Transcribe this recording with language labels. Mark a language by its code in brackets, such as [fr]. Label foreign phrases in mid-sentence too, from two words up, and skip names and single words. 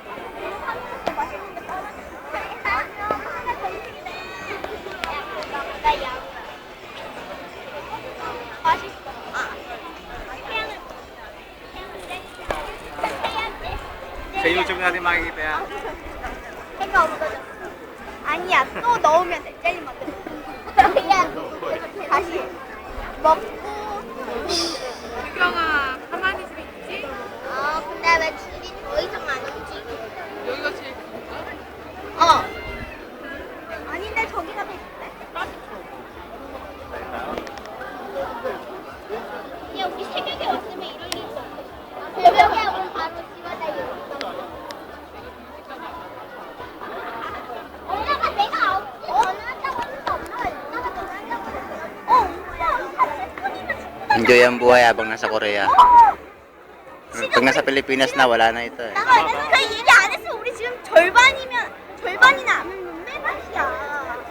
[tl] Sa YouTube natin makikita yan. [ko] 해가 없어졌어. 아니야, 또 넣으면 돼. 젤리 만들어. 다시 먹고. 유경아 가만히 좀 있지? 근데 왜 줄이 더 이상 안 움직여? 여기가 제일 큰가? 어. 아닌데 저기가 더 있대. 야, 우리 새벽에 왔으면 이럴 일도 없어. 새벽에 오면 바로 집어다 이러. 엄마가 내가 전화한다고 했는데 엄마가 누나가 전화한다고 했어. 엄마, 사실 손이면 [tl] Enjoy ang buhay habang nasa Korea. Pag nasa Pilipinas na, wala na ito eh. [ko] 나가 그 얘기 안 했으면 우리 지금 절반이나 안 했는데 말이야.